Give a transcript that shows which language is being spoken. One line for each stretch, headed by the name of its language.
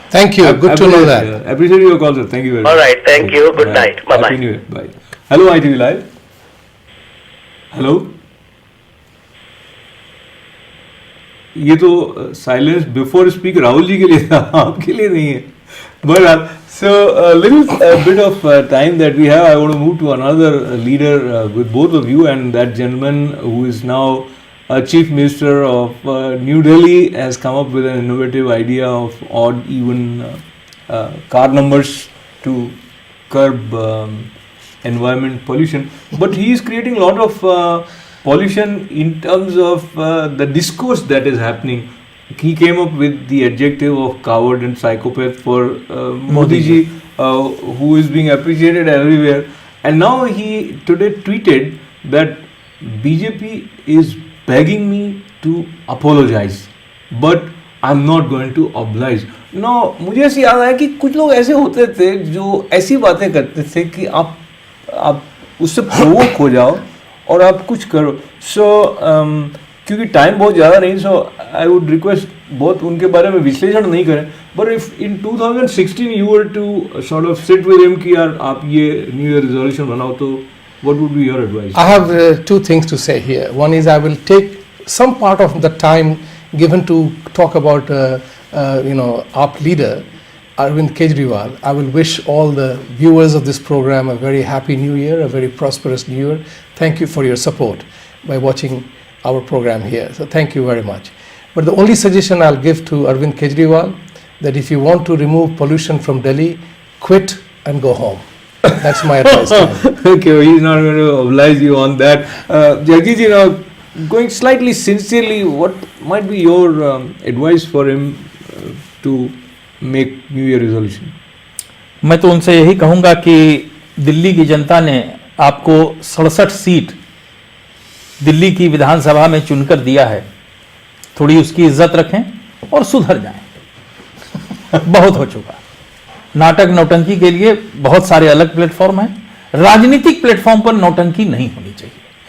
English: Thank you. Good to know that. Appreciate your call, sir. Thank you very much. All right, thank you. Good night. Bye-bye. Happy New Year. Bye. Hello, ITV Live. Hello.
Hindi: ये तो
English: silence before speak
Hindi: Rahul ji के लिए था, आपके लिए नहीं है.
English: But so a little bit of time that we have, I want to move to another leader with both of you, and that gentleman who is now Chief Minister of New Delhi has come up with an innovative idea of odd even car numbers to curb environment pollution. But he is creating a lot of pollution in terms of the discourse that is happening. He came up with the adjective of coward and psychopath for Modi ji, who is being appreciated everywhere. And now he today tweeted that BJP is begging me to apologize, but I'm not going to oblige.
Hindi: Now मुझे ऐसे याद आया कि कुछ लोग ऐसे होते थे जो ऐसी बातें करते थे कि आप उससे प्रोवोक हो जाओ और आप कुछ करो. सो क्योंकि टाइम बहुत ज़्यादा नहीं,
English: so I would request
Hindi: बहुत उनके बारे में विश्लेषण नहीं करें.
English: but if in 2016 you were to sort of sit with him
Hindi: कि यार आप ये
English: new year resolution
Hindi: बनाओ, तो
English: What would be your advice? I have two things to say here. One is I will take some part of the time given to talk about, our leader, Arvind Kejriwal. I will wish all the viewers of this program a very happy new year, a very prosperous new year. Thank you for your support by watching our program here. So thank you very much. But the only suggestion I'll give to Arvind Kejriwal, that if you want to remove pollution from Delhi, quit and go home. That's my advice to him. Okay, he's not going to oblige you on that. Jagdish, now going slightly sincerely, what might be your advice for him to make New Year resolution?
Hindi: मैं तो उनसे यही कहूँगा कि दिल्ली की जनता ने आपको 67 seat Delhi की विधानसभा में चुनकर दिया है. थोड़ी उसकी इज्जत रखें और सुधर जाएं. बहुत हो चुका. नाटक नौटंकी के लिए बहुत सारे अलग प्लेटफॉर्म हैं. राजनीतिक प्लेटफॉर्म पर नौटंकी नहीं होनी चाहिए.